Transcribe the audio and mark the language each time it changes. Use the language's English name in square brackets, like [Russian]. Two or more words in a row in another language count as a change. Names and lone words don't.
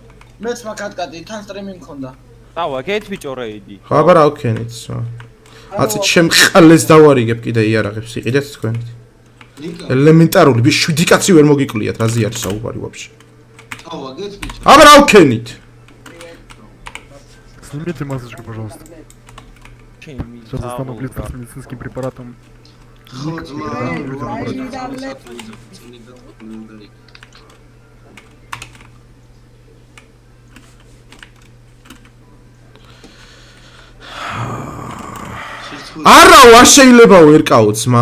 [Georgian] მეც მაქვს ატკატი, თან სტრიმი მქონდა. დავა, გეთ ბიჭო რეიდი. ხო, აბა რა ვქენით? აცი ჩემ ხალეს დავარიგებ კიდე იარაღებს იყიდეთ თქვენით. ელემენტარული ბიჭი 7 კაცი ვერ მოგიკვლიათ, რაზე არის საუბარი ვაფშე. დავა, გეთ ბიჭო. აბა რა ვქენით? [Russian] Снимите масочку, пожалуйста. Сейчас достану плитку с медицинским препаратом. [Georgian] ხო, ძმა. არა, არ შეიძლებაო ერკაო ძმა.